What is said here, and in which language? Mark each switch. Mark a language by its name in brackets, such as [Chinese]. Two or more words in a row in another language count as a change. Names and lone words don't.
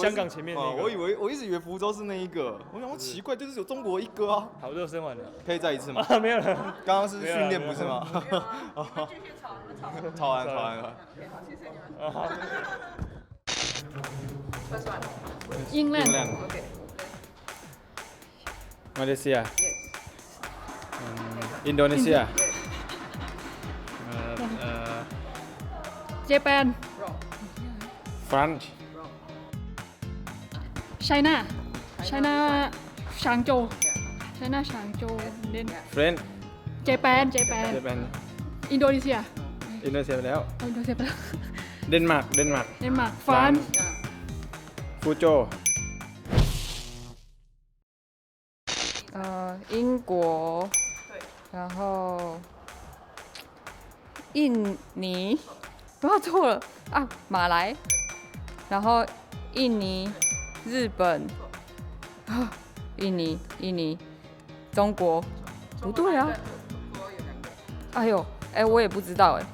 [Chinese] 香港前面那个。我一直以为福州是那一个，我想说奇怪，就是有中国一个啊。好，热身完了，可以再一次吗？没有了，刚刚是训练不是吗？继续吵完了。谢谢你们。喝酸了。 England. Malaysia. Indonesia. Japan. France. China. Changzhou. Then France. Japan. Japan. Indonesia. [Thai] อินโดนีเซียไปแล้ว Indonesia ไปแล้ว เดนมาร์ก Denmark. France. ฟูโจ [Chinese] 英国，然后印尼，不要错了啊，马来，然后印尼、日本，啊，印尼，中国，不对啊，哎呦，我也不知道